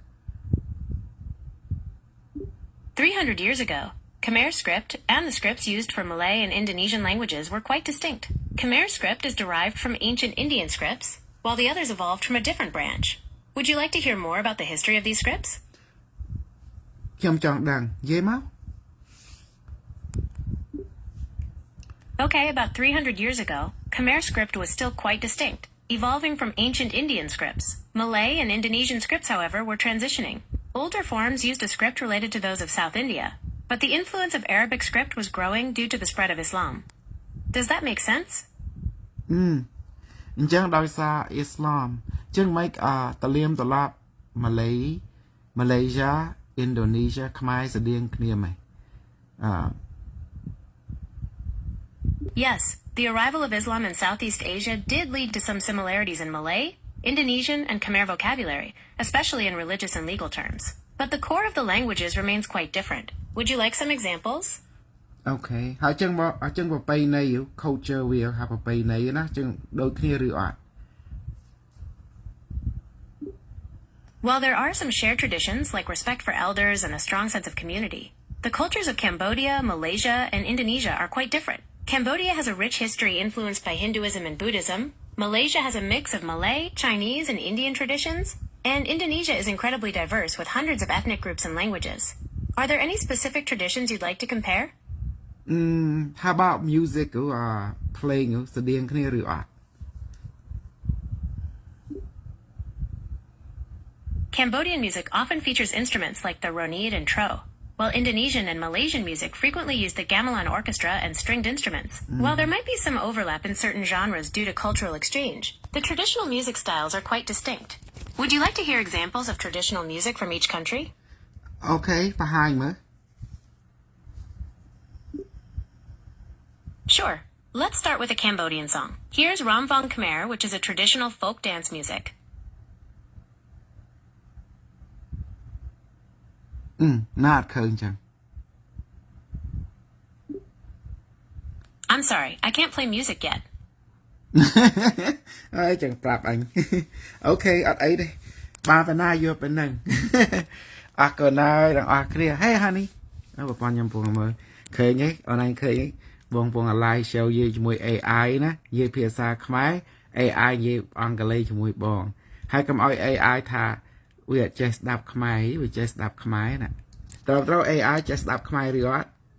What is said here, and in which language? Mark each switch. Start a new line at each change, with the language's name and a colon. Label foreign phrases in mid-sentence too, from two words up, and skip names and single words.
English: 300 years ago, Khmer script and the scripts used for Malay and Indonesian languages were quite distinct. Khmer script is derived from ancient Indian scripts, while the others evolved from a different branch. Would you like to hear more about the history of these scripts?
Khmer: ខ្ញុំចង់ដឹងនិយាយមក
English: Okay, about 300 years ago, Khmer script was still quite distinct, evolving from ancient Indian scripts. Malay and Indonesian scripts, however, were transitioning. Older forms used a script related to those of South India, but the influence of Arabic script was growing due to the spread of Islam. Does that make sense?
Khmer: អញ្ចឹងដោយសារអ៊ីស្លាមចឹងមិនតលៀមតឡាប់ម៉ាឡេម៉ាឡេស៊ីឥណ្ឌូនេស៊ីខ្មែរស្តៀងគ្នាไหม
English: Yes, the arrival of Islam in Southeast Asia did lead to some similarities in Malay, Indonesian, and Khmer vocabulary, especially in religious and legal terms. But the core of the languages remains quite different. Would you like some examples?
Khmer: Okay ហើយចឹងប្រពៃណី culture វាហៅប្រពៃណីណាចឹងដូចគ្នាឬអត់
English: While there are some shared traditions like respect for elders and a strong sense of community, the cultures of Cambodia, Malaysia, and Indonesia are quite different. Cambodia has a rich history influenced by Hinduism and Buddhism. Malaysia has a mix of Malay, Chinese, and Indian traditions. And Indonesia is incredibly diverse with hundreds of ethnic groups and languages. Are there any specific traditions you'd like to compare? How about music or playing
Khmer: ស្តៀងគ្នាឬអត់
English: Cambodian music often features instruments like the ronit and tro, while Indonesian and Malaysian music frequently use the gamelan orchestra and stringed instruments. While there might be some overlap in certain genres due to cultural exchange, the traditional music styles are quite distinct. Would you like to hear examples of traditional music from each country?
Khmer: Okay បង្ហាញមើល
English: Sure. Let's start with a Cambodian song. Here's Ramvong Khmer, which is a traditional folk dance music.
Khmer: ណាត់ឃើញចឹង
English: I'm sorry, I can't play music yet.
Khmer: ហើយចឹងប្រាប់អញ Okay អត់អីទេបានប៉ុណ្ណាយកប៉ុណ្ណឹង អរគុណហើយទាំងអស់គ្នា
English: Hey honey
Khmer: ប្រព័ន្ធខ្ញុំពងមើលឃើញទេអូនឯងឃើញទេបងពង
English: live show
Khmer: និយាយជាមួយ AI ណានិយាយភាសាខ្មែរ AI និយាយអង់គ្លេសជាមួយបងហើយកុំឲ្យ AI ថាវាអត់ចេះស្ដាប់ខ្មែរវាចេះស្ដាប់ខ្មែរណាត្រូវ AI ចេះស្ដាប់ខ្មែរឬអត់